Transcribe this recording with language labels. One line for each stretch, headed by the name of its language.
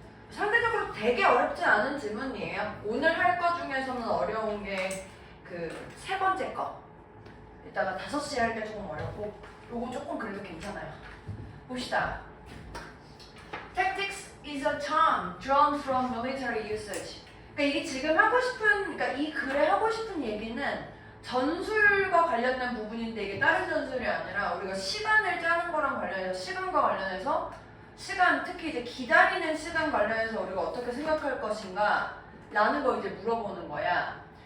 Korean: 상대적으로 되게 어렵지 않은 질문이에요. 오늘 할 거 중에서는 어려운 게 그 세 번째 거. 이따가 5시에 할 때 조금 어렵고 요거 조금 그래도 괜찮아요. 봅시다.
English: Tactics is a term drawn from military usage.
Korean: 그러니까 이게 지금 하고 싶은, 그러니까 이 글에 하고 싶은 얘기는 전술과 관련된 부분인데 이게 다른 전술이 아니라 우리가 시간을 짜는 거랑 관련해서 시간과 관련해서 시간, 특히 이제 기다리는 시간 관련해서 우리가 어떻게 생각할 것인가 라는 거 이제 물어보는 거야.